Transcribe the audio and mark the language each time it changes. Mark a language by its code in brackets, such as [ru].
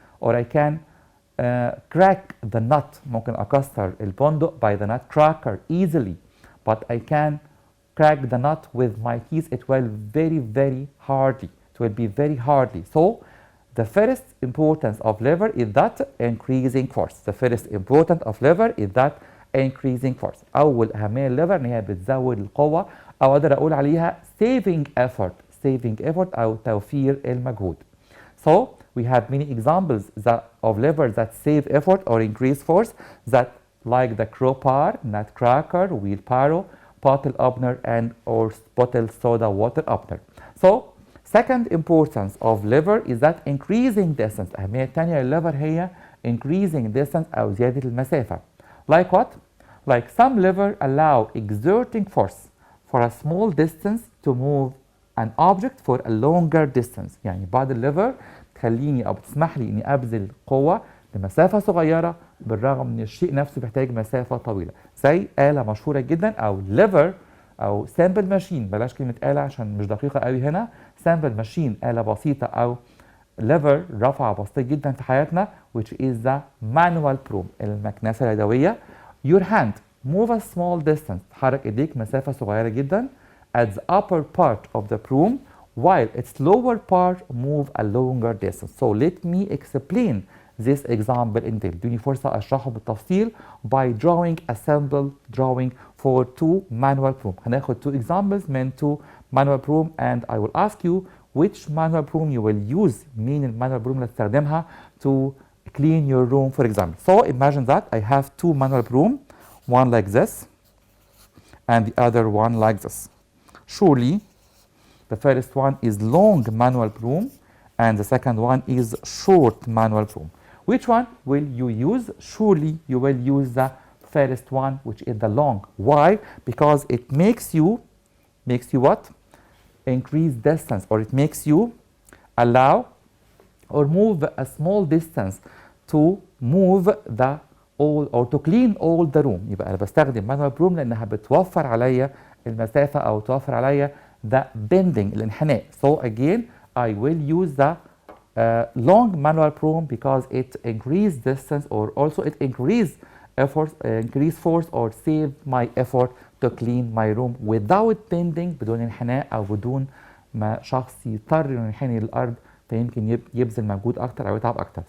[en] Or I can crack the nut. [ar] ممكن أكسر البندق [en] by the nut cracker easily. But I can crack the nut with my keys. It will very hardly. It will be very hardly. So the first importance of lever is that increasing force. The first importance of lever is that increasing force. [ar] أول أهمية الليفر إن هي بتزود القوة، أو أقدر أقول عليها [en] saving effort [ar] أو توفير المجهود. [en] So we have many examples of levers that save effort or increase force, that like the crowbar, nutcracker, wheelbarrow, bottle opener, and or bottle soda water opener. So second importance of lever is that increasing distance. [ar] أهمية تانية للlever هي [en] increasing distance [ar] أو زيادة المسافة. [en] Like what? Like some lever allow exerting force for a small distance to move an object for a longer distance. [ar] يعني بعض الليفر تخليني أو بتسمح لي إني أبذل قوة لمسافة صغيرة بالرغم من الشيء نفسه بيحتاج مسافة طويلة. زي آلة مشهورة جدا أو ليفر أو سامبل ماشين. بلاش كلمة آلة عشان مش دقيقة قوي هنا. سامبل ماشين آلة بسيطة أو ليفر رفعة بسيطة جدا في حياتنا [en] which is the manual broom [ar] المكنسة اليدوية. [en] Your hand move a small distance. [ar] تحرك إيديك مسافة صغيرة جدا [en] at the upper part of the broom while its lower part move a longer distance. So let me explain this example in detail. [ar] ادوني فرصة أشرحه بالتفصيل [en] by drawing a sample drawing for two manual broom. [ar] هناخد [en] two examples من two manual broom and I will ask you which manual broom you will use. [ar] مين المانوال [en] broom [ar] اللي تستخدمها [en] to clean your room for example. So imagine that I have two manual broom, one like this and the other one like this. Surely the first one is long manual broom and the second one is short manual broom. Which one will you use? Surely you will use the first one, which is the long. Why? Because it makes you what? Increase distance, or it makes you allow or move a small distance to move the all or to clean all the room. [ar] يبقى أنا بستخدم manual broom لأنها بتوفر عليا المسافة أو توفر عليا [en] the bending [ar] الانحناء. [en] So again I will use the long manual broom because it increase distance or also it increase effort, increase force or save my effort to clean my room without bending [ar] بدون انحناء أو بدون ما شخص يضطر إنه ينحني للأرض فيمكن يبذل مجهود أكتر أو يتعب أكتر.